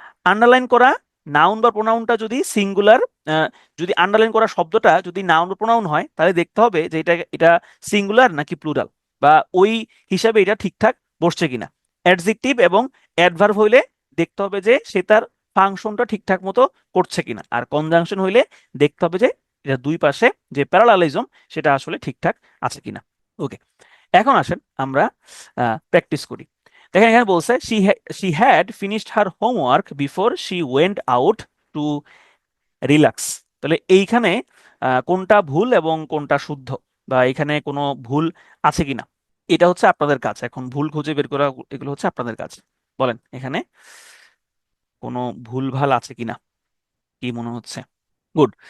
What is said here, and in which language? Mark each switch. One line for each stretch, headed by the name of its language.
Bangla: Underline করা noun বা প্রোনাউনটা যদি সিঙ্গুলার, যদি আন্ডারলাইন করা শব্দটা যদি নাউন বা প্রোনাউন হয়, তাহলে দেখতে হবে যে এটা এটা সিঙ্গুলার নাকি প্লুরাল, বা ওই হিসাবে এটা ঠিকঠাক বসছে কিনা। অ্যাডজেক্টিভ এবং অ্যাডভার্ব হইলে দেখতে হবে যে সে তার ফাংশনটা ঠিকঠাক মতো করছে কিনা। আর কনজাংশন হইলে দেখতে হবে যে এটা দুই পাশে যে প্যারালালিজম সেটা আসলে ঠিকঠাক আছে কিনা। ওকে, এখন আসেন আমরা প্র্যাকটিস করি। দেখেন এখানে বলছে
English: she had finished her homework before she went out to relax।
Bangla: তাহলে এইখানে কোনটা ভুল এবং কোনটা শুদ্ধ, বা এখানে কোনো ভুল আছে কিনা, এটা হচ্ছে আপনাদের কাজ। এখন ভুল খুঁজে বের করা, এগুলো হচ্ছে আপনাদের কাজ। বলেন এখানে কোনো ভুল ভাল আছে কিনা, কি মনে হচ্ছে? গুড।